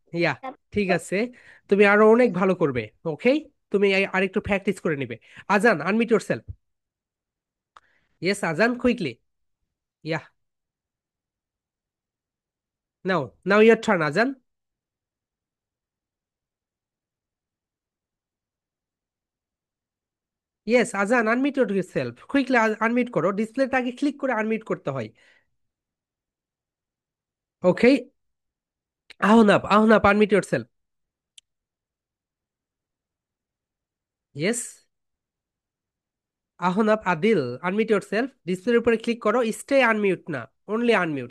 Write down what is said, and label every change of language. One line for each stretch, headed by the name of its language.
Bangla: ইয়া ঠিক আছে তুমি আরো অনেক ভালো করবে ওকে তুমি আরেকটু প্র্যাকটিস করে নিবে আজান
English: unmute yourself yes Azan quickly yeah now now your turn Azan yes Azan unmute yourself quickly
Bangla: আনমিট করো ডিসপ্লেটা আগে ক্লিক করে আনমিট করতে হয়
English: Okay. Ahunap, unmute yourself. Yes. Ahunap, Adil, unmute yourself.
Bangla: ডিসপ্লের উপরে ক্লিক করো, স্টে আনমিউট না,
English: Only unmute.